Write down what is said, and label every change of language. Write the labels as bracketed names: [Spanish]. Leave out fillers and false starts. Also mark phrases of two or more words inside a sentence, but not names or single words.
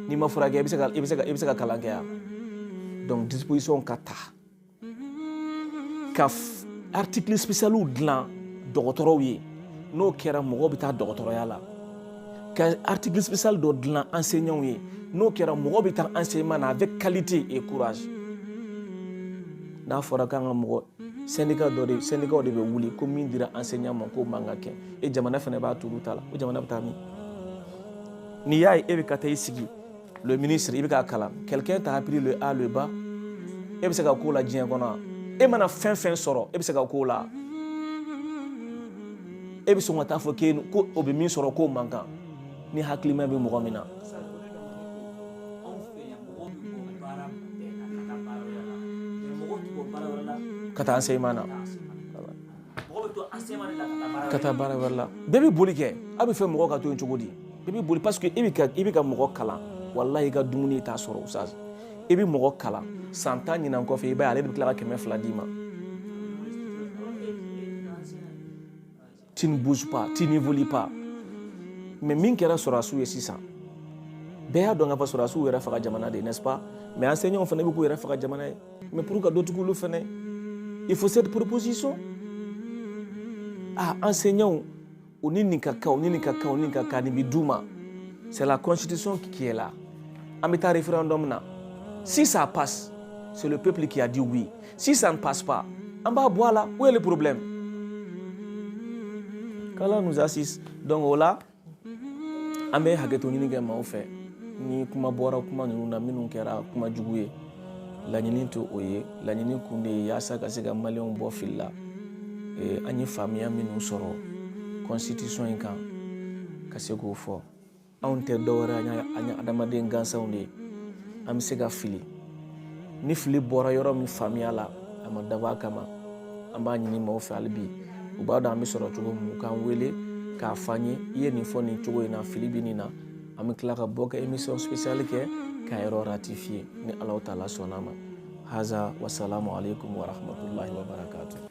[Bambara] N'i ma furakɛ i bɛ se ka kalan kɛ yan. Donc disposition ka ta. Ka [French] article spécial [Bambara] dilan dɔgɔtɔrɔw ye. N'o kɛra mɔgɔw bɛ taa dɔgɔtɔrɔya la. Ka [French] article spécial [Bambara] dɔ dilan enseignants ye. N'o kɛra mɔgɔw bɛ taa enseignement na [French] avec qualité et courage. [Bambara] N'a fɔra k'an ka mɔgɔ syndicat de bɛ wuli ko min dira enseignant ma k'o man ka kɛ. E jamana fana b'a turu ta la. O jamana bɛ taa min? N'i y'a ye e bɛ ka taa i sigi [French] le ministre [Bambara] i bɛ k'a kalan. [French] Quelqu'un t'a appris le A le ba. [Bambara] E bɛ se ka k'o la diɲɛ kɔnɔ. E mana fɛn sɔrɔ e bɛ se ka k'o la. E bɛ sɔn ka taa fɔ ko o bɛ min sɔrɔ k'o man kan. Ni hakilima bɛ mɔgɔ min na. ka taa enseignement na ka taa baara wɛrɛ la bɛɛ bɛ boli kɛ a bɛ fɛ mɔgɔ ka to yen cogo di bɛɛ bɛ boli parce que i bɛ ka mɔgɔ kalan walahi i ka dumuni t'a sɔrɔ usaz i bɛ mɔgɔ kalan san 10 ɲinan kɔfɛ i b'a ye ale de bɛ tila ka 200 d'i ma. [French] Tu ne bouges pas, tu n'évolues pas. [Bambara] Mais min kɛra sɔrɔdasiw ye sisan bɛɛ y'a dɔn k'a fɔ sɔrɔdasiw yɛrɛ faga jamana de [French] n'est-ce pas [Bambara] mais enseignants fana bɛ k'u yɛrɛ faga jamana ye [French] mais pour [Bambara] ka dɔ tugu olu fana [French] il faut cette proposition enseignants [Bambara] u ni nin ka kan u ni nin ka kan u ni nin ka kan nin bɛ d'u ma [French] c'est la constitution qui est là [Bambara] an bɛ taa référendum na [French] si ça passe c'est le peuple qui a dit oui si ça ne passe pas [Bambara] an b'a bɔ a la [French] où est le problème qu'Allah nous assiste [Bambara] donc o la an bɛ hakɛto ɲini kɛ maaw fɛ ni kuma bɔra kuma ninnu na minnu kɛra kuma jugu ye laɲini to o ye laɲini kun de ye yaasa ka se ka maliyɛnw bɔ fili la an ye faamuya minnu sɔrɔ constitution in kan ka se k'o fɔ anw tɛ dɔwɛrɛ an ye adamaden gansanw de ye an bɛ se ka fili ni fili bɔra yɔrɔ min faamuya la a ma dabɔ a kama an b'a ɲini maaw fɛ hali bi u b'a dɔn an bɛ sɔrɔ cogo min k'an wele k'a fɔ an ye i ye nin fɔ nin cogo in na fili bɛ nin na an bɛ tila ka bɔ ka [French] émission spéciale [Bambara] kɛ k'a yɔrɔ ratifier ni [Arabic] الله تعالى [Bambara] sɔnn'a ma haza [Arabic] والسلام عليكم ورحمة الله وبركاته.